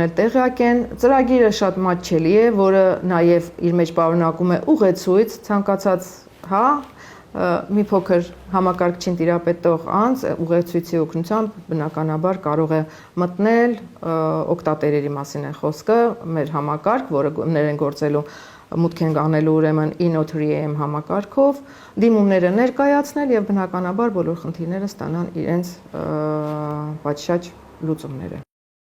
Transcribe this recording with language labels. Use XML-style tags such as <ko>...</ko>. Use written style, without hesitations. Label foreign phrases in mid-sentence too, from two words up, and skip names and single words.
<hy>էլ տեղյակ են, ծրագիրը շատ մատչելի է, որը նաև իր մեջ պարունակում է ուղեցույց, ցանկացած, մի փոքր համակարգչին տիրապետող անձ ուղեցույցի օգնությամբ բնականաբար կարող է մտնել, օգտատերերի մասին է խոսքը, մեր համակարգ, որը ներեն գործելու մուտք են անելու ուրեմն e-notary.am համակարգով, դիմումները ներկայացնել եւ բնականաբար բոլոր խնդիրները ստանան իրենց պատշաճ լուծումները։</hy>